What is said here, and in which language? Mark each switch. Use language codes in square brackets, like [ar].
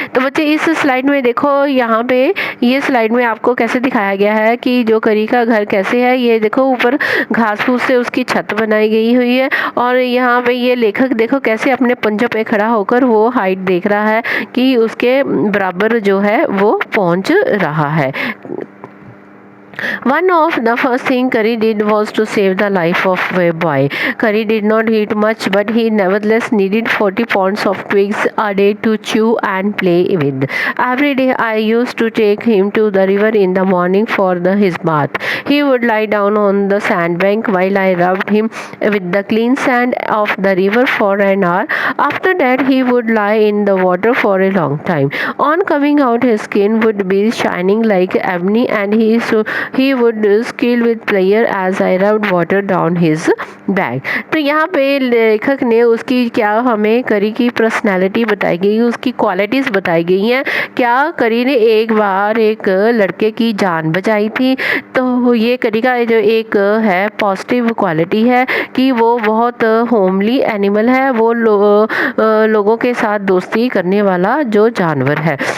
[hi] तो बच्चे इस स्लाइड में देखो, यहाँ पे ये स्लाइड में आपको कैसे दिखाया गया है कि जो करी का घर कैसे है। ये देखो ऊपर घास फूस से उसकी छत बनाई गई हुई है, और यहाँ पे ये लेखक देखो कैसे अपने पंजों पे खड़ा होकर वो हाइट देख रहा है कि उसके बराबर जो है वो पहुँच रहा है। [en] One of the first thing Kari did was to save the life of a boy. Kari did not eat much, but he nevertheless needed 40 pounds of twigs a day to chew and play with. Every day I used to take him to the river in the morning for his bath. He would lie down on the sandbank while I rubbed him with the clean sand of the river for an hour. After that he would lie in the water for a long time. On coming out his skin would be shining like ebony, and he would squeal with pleasure as I rubbed water down his back. [hi] तो यहाँ पे लेखक ने उसकी क्या हमें करी की पर्सनैलिटी बताई गई, उसकी क्वालिटीज़ बताई गई हैं। क्या करी ने एक बार एक लड़के की जान बचाई थी। तो ये करी का जो एक है पॉजिटिव क्वालिटी है कि वो बहुत होमली एनिमल है, वो लोगों के साथ दोस्ती करने वाला जो जानवर है।